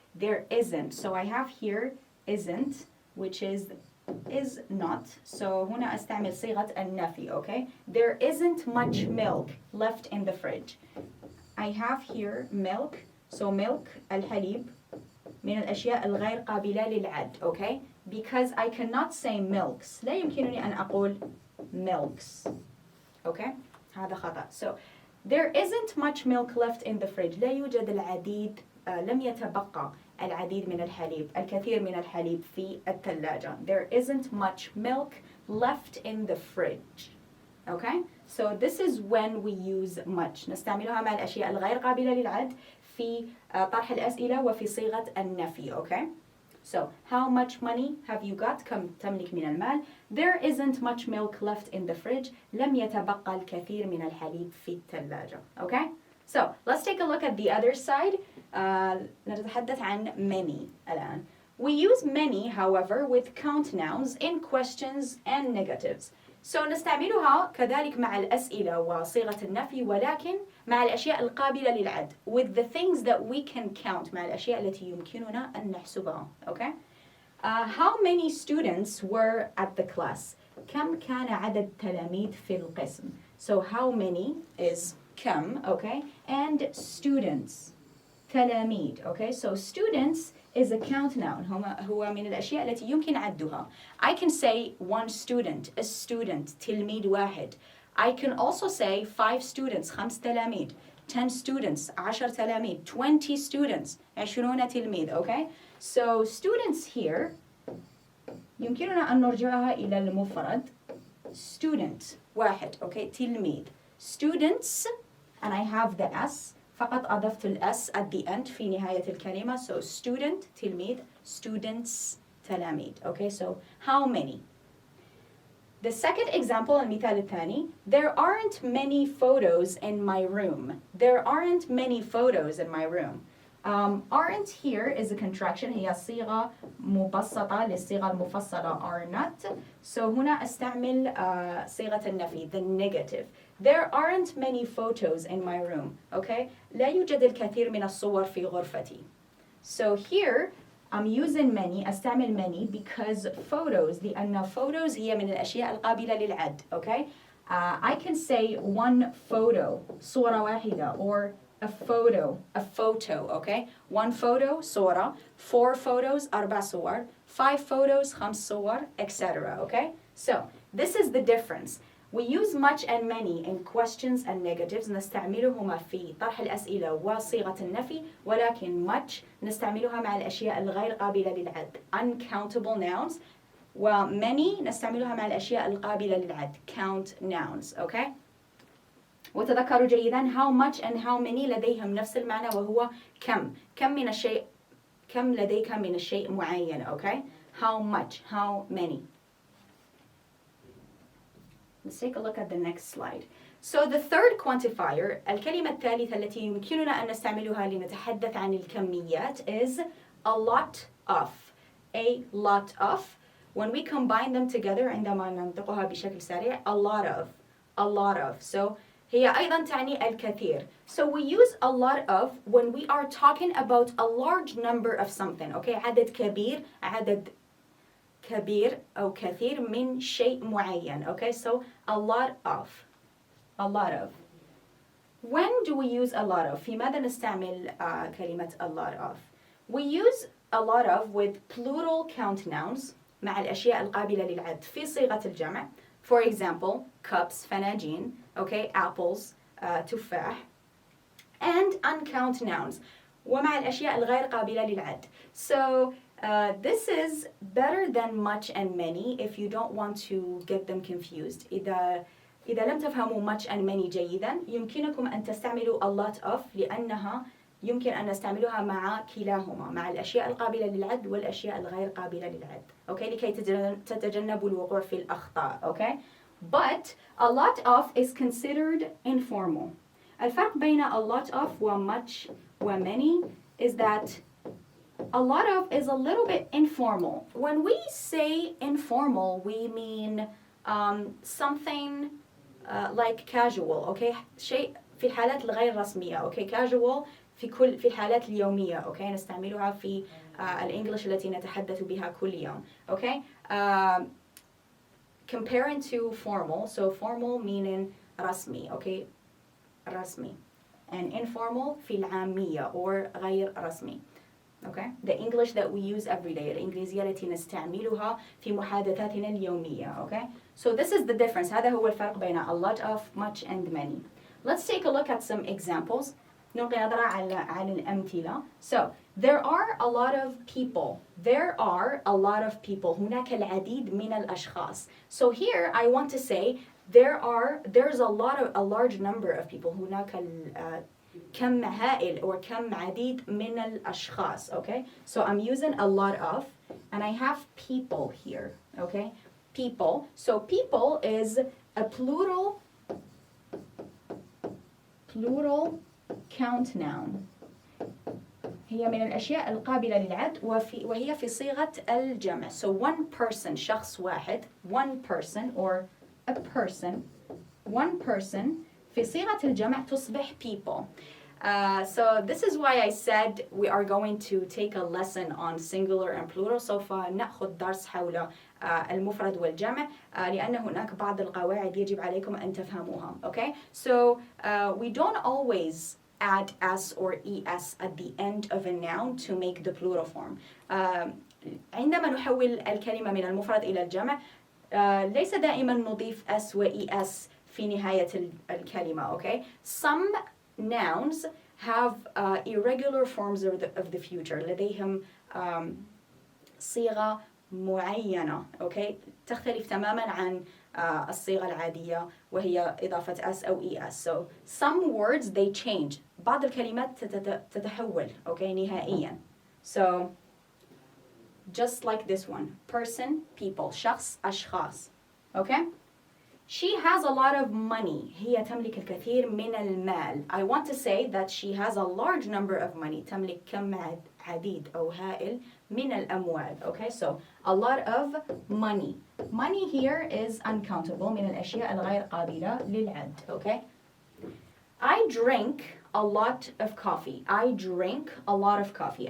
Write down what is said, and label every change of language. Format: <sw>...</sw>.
<en>There isn't, so I have here isn't, which is not.</en> <ar>So هنا أستعمل صيغة النفي.</ar> <en>Okay, there isn't much milk left in the fridge. I have here milk, so milk</en> <ar>الحليب من الأشياء الغير قابلة للعد.</ar> <en>Okay, because I cannot say milks.</en> <ar>لا يمكنني أن أقول milks. Okay, هذا خطأ.</ar> <en>So there isn't much milk left in the fridge.</en> <ar>لا يوجد العديد، لم يتبقى العديد من الحليب، الكثير من الحليب في الثلاجة.</ar> <en>There isn't much milk left in the fridge. Okay? So this is when we use much.</en> <ar>نستعملها مع الأشياء الغير قابلة للعد في طرح الأسئلة وفي صيغة النفي.</ar> <en>Okay? So, how much money have you got؟</en> <ar>كم تملك من المال؟</ar> <en>There isn't much milk left in the fridge.</en> <ar>لم يتبقى الكثير من الحليب في الثلاجة.</ar> <en>Okay? So, let's take a look at the other side.</en> <ar>نتحدث عن many الآن.</ar> <en>We use many, however, with count nouns in questions and negatives.</en> <ar>So, نستعملها كذلك مع الأسئلة وصيغة النفي، ولكن مع الأشياء القابلة للعد.</ar> <en>With the things that we can count،</en> <ar>مع الأشياء التي يمكننا أن نحسبها.</ar> <en>Okay? How many students were at the class؟</en> <ar>كم كان عدد التلاميذ في القسم؟</ar> <en>So, how many is كم, okay? And students, تلاميذ. Okay? So, students is a count noun.</en> <ar>هو من الأشياء التي يمكن عدها.</ar> <en>I can say one student, a student, تلميذ واحد. I can also say 5 students, 5 تلاميذ, 10 students, 10 تلاميذ, 20 students, 20 تلميذ. Okay? So students here</en> <ar>يمكننا أن نرجعها إلى المفرد student واحد.</ar> <en>Okay? تلميذ. Students, and I have the S.</en> <ar>فقط أضفت الS</ar> <en>at the end</en> <ar>في نهاية الكلمة.</ar> <en>So student تلميذ, students تلاميذ. Okay, so how many? The second example,</en> <ar>المثال الثاني,</ar> <en>there aren't many photos in my room. There aren't many photos in my room. Aren't here is a contraction.</en> <ar>هي صيغة مبسطة للصيغة المفصلة are not. So هنا أستعمل صيغة النفي, the negative.</ar> <en>There aren't many photos in my room. Okay?</en> <ar>لا يوجد الكثير من الصور في غرفتي.</ar> <en>So here I'm using many, أستعمل many because photos, لأن photos</en> <ar>هي من الأشياء القابلة للعد.</ar> <en>Okay? I can say one photo, صورة واحدة, or a photo, okay? One photo, صورة, 4 photos, 4 صور, 5 photos, 5 صور, etc. Okay? So, this is the difference. We use much and many in questions and negatives.</en> <ar>نستعملهما في طرح الأسئلة وصيغة النفي، ولكن much نستعملها مع الأشياء الغير قابلة للعد.</ar> <en>Uncountable nouns.</en> <ar>و many نستعملها مع الأشياء القابلة للعد.</ar> <en>Count nouns. Okay?</en> <ar>وتذكروا جيدا</ar> <en>how much and how many</en> <ar>لديهم نفس المعنى وهو كم. كم من الشيء، كم لديك من الشيء معين.</ar> <en>Okay? How much, how many. Let's take a look at the next slide. So the third quantifier,</en> <ar>الكلمة الثالثة التي يمكننا أن نستعملها لنتحدث عن الكميات</ar> <en>is a lot of. A lot of. When we combine them together</en> <ar>عندما ننطقها بشكل سريع,</ar> <en>a lot of. A lot of.</en> <ar>So هي أيضا تعني الكثير.</ar> <en>So we use a lot of when we are talking about a large number of something. Okay?</en> <ar>عدد كبير، عدد كبير أو كثير من شيء معين.</ar> <en>Okay, so a lot of. A lot of. When do we use a lot of?</en> <ar>في ماذا نستعمل كلمة</ar> <en>a lot of? We use a lot of with plural count nouns</en> <ar>مع الأشياء القابلة للعد في صيغة الجمع.</ar> <en>For example, cups, فناجين, okay, apples, تفاح, and uncount nouns</en> <ar>ومع الأشياء الغير قابلة للعد.</ar> <en>So this is better than much and many if you don't want to get them confused.</en> <ar>إذا لم تفهموا</ar> <en>much and many</en> <ar>جيدا يمكنكم أن تستعملوا a lot of لأنها يمكن أن نستعملها مع كلاهما، مع الأشياء القابلة للعد والأشياء الغير قابلة للعد. Okay? لكي تتجنبوا الوقوع في الأخطاء. Okay?</ar> <en>but a lot of is considered informal.</en> <ar>الفرق بين</ar> <en>a lot of و much و many is that a lot of is a little bit informal. When we say informal, we mean something like casual, okay?</en> <ar>شيء في الحالات الغير رسمية, okay? Casual في الحالات اليومية, okay? نستعملها في الإنجليش التي نتحدث بها كل يوم, okay?</ar> <en>Comparing to formal, so formal meaning رسمي, okay?</en> <ar>رسمي.</ar> <en>And informal</en> <ar>في العامية or غير رسمي.</ar> <en>Okay? The English that we use every day,</en> <ar>الإنجليزية التي نستعملها في محادثاتنا اليومية.</ar> <en>Okay? So this is the difference.</en> <ar>هذا هو الفرق بين</ar> <en>a lot of, much and many. Let's take a look at some examples.</en> <ar>نلقي نظرة على الأمثلة.</ar> <en>So there are a lot of people. There are a lot of people.</en> <ar>هناك العديد من الأشخاص.</ar> <en>So here I want to say there's a large number of people.</en> <ar>هناك كم هائل or كم عديد من الأشخاص, okay?</ar> <en>So I'm using a lot of, and I have people here, okay? People. So people is a plural count noun.</en> <ar>هي من الأشياء القابلة للعد وهي في صيغة الجمع.</ar> <en>So one person, شخص واحد, one person or a person, one person</en> <ar>في صيغة الجمع تصبح</ar> <en>people. So this is why I said we are going to take a lesson on singular and plural.</en> <ar>سوف نأخذ درس حول المفرد والجمع لأن هناك بعض القواعد يجب عليكم أن تفهموها.</ar> <en>Okay? So we don't always add s or es at the end of a noun to make the plural form.</en> <ar>عندما نحول الكلمة من المفرد إلى الجمع ليس دائما نضيف s و es في نهاية الكلمة, okay?</ar> <en>Some nouns have irregular forms of the future.</en> <ar>لديهم صيغة معينة, okay? تختلف تماما عن الصيغة العادية وهي إضافة s أو es.</ar> <en>So some words they change.</en> <ar>بعض الكلمات تتحول, okay, نهائيا.</ar> <en>So just like this one, person, people, شخص, أشخاص, okay? She has a lot of money.</en> <ar>هي تملك الكثير من المال.</ar> <en>I want to say that she has a large number of money.</en> <ar>تملك كم عديد أو هائل من الأموال.</ar> <en>Okay, so a lot of money. Money here is uncountable,</en> <ar>من الأشياء الغير قابلة للعد.</ar> <en>Okay. I drink a lot of coffee. I drink a lot of coffee.</en>